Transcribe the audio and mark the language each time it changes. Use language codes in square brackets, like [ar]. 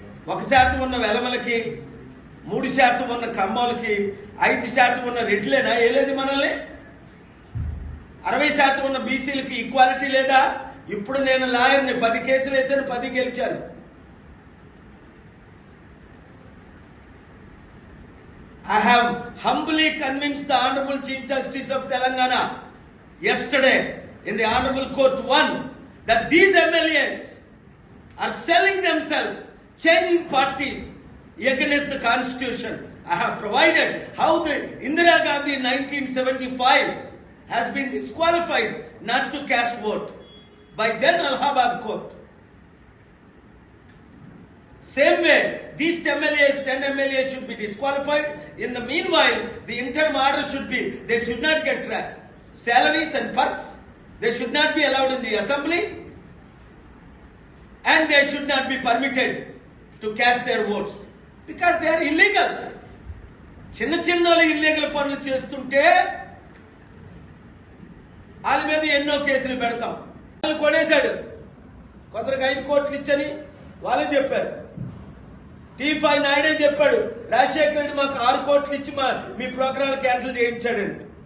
[te] 1% ఉన్న వెలమలకి, 3% ఉన్న కమ్మలకి, 5% ఉన్న రెడ్లేనా ఏలేదు మనల్ని? 60% ఉన్న బీసీలకి ఈక్వాలిటీ లేదా? ఇప్పుడు నేను లాయర్ని, 10 కేసులు వేసాను, 10 గెలిచాను. [en] I have humbly convinced the Honorable Chief Justice of Telangana yesterday in the Honorable Court 1 that these MLAs are selling themselves, changing parties against the Constitution. I have provided how the Indira Gandhi in 1975 has been disqualified not to cast vote by then Allahabad Court. Same way, these 10 MLAs should be disqualified. In the meanwhile, the interim order should be, they should not get salaries and perks. They should not be allowed in the assembly. And they should not be permitted to cast their votes. Because they are illegal. [te] చిన్నోళ్ళు illegal పనులు చేస్తుంటే వాళ్ళ మీద ఎన్నో కేసులు పెడతాం. వాళ్ళు కొనేశాడు, కొందరికి 5 కోట్లు ఇచ్చని వాళ్ళే చెప్పారు. T5 నాయుడే చెప్పాడు, రాజశేఖర రెడ్డి మాకు 6 కోట్లు ఇచ్చి మీ ప్రోగ్రాంలు క్యాన్సిల్ చేయించాడని.